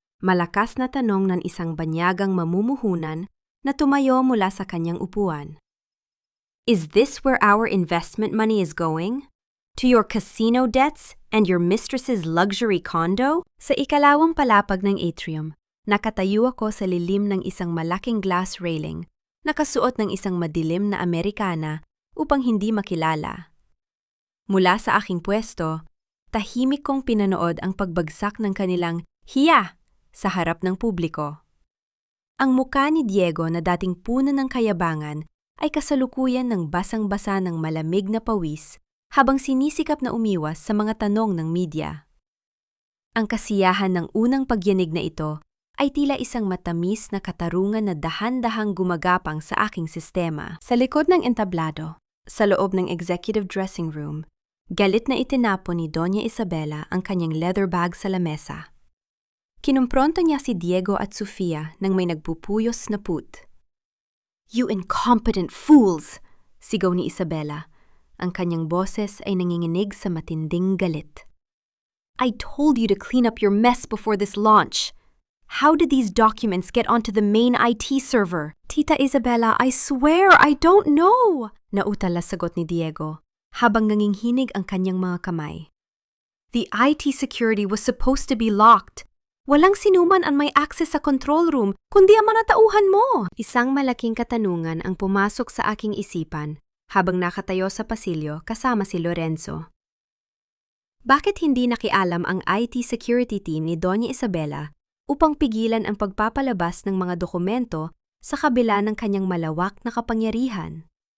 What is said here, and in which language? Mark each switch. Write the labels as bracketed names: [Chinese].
[Filipino] Malakas na tanong ng isang banyagang mamumuhunan na tumayo mula sa kanyang upuan. [English] Is this where our investment money is going? To your casino debts and your mistress's luxury condo? [Filipino] Sa ikalawang palapag ng atrium, nakatayo ako sa lilim ng isang malaking glass railing, nakasuot ng isang madilim na Amerikana upang hindi makilala. Mula sa aking pwesto, tahimik kong pinanood ang pagbagsak ng kanilang hiya sa harap ng publiko. Ang mukha ni Diego na dating puno ng kayabangan ay kasalukuyan ng basang-basa ng malamig na pawis habang sinisikap na umiwas sa mga tanong ng media. Ang kasiyahan ng unang pagyanig na ito ay tila isang matamis na katarungan na dahan-dahang gumagapang sa aking sistema. Sa likod ng entablado, sa loob ng executive dressing room, galit na itinapon ni Doña Isabela ang kanyang leather bag sa lamesa. Kinumpronto niya si Diego at Sofia nang may nagpupuyos na put. [English] You incompetent fools! [Filipino] Sigaw ni Isabela. Ang kanyang boses ay nanginginig sa matinding galit. [English] I told you to clean up your mess before this launch. How did these documents get onto the main IT server? Tita Isabela, I swear I don't know! [Filipino] Nautala sagot ni Diego, habang nanginginig ang kanyang mga kamay. [English] The IT security was supposed to be locked. [Filipino] Walang sinuman ang may access sa control room, kundi ang manatauhan mo. Isang malaking katanungan ang pumasok sa aking isipan habang nakatayo sa pasilyo kasama si Lorenzo. Bakit hindi nakialam ang IT security team ni Doña Isabela upang pigilan ang pagpapalabas ng mga dokumento sa kabila ng kanyang malawak na kapangyarihan?